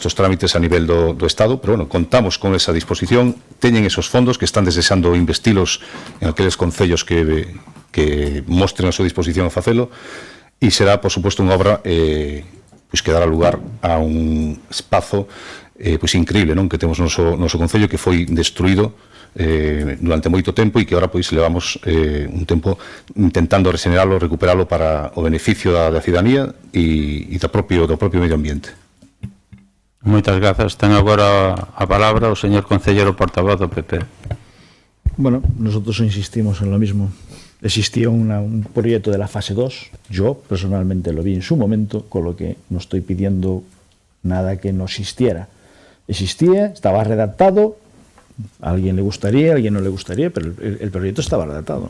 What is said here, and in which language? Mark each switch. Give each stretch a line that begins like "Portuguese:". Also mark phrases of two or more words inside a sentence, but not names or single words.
Galician: estos trámites a nivel do Estado, pero, bueno, contamos con esa disposición, teñen esos fondos que están desexando investilos en aqueles concellos que mostren a súa disposición a facelo e será, por suposto, unha obra pois que dará lugar a un espazo pois increíble, non, que temos no noso concello, que foi destruído durante moito tempo e que agora pois levamos un tempo intentando regeneralo, recuperalo para o beneficio da cidadanía e do propio medio ambiente. Moitas grazas. Ten agora a palabra o señor concelleiro portavoz do PP.
Spanish: Bueno, nosotros insistimos en lo mismo. Existía un proyecto de la fase 2, yo personalmente lo vi en su momento, con lo que no estoy pidiendo nada que no existiera. Existía, estaba redactado, a alguien le gustaría, a alguien no le gustaría, pero el proyecto estaba redactado.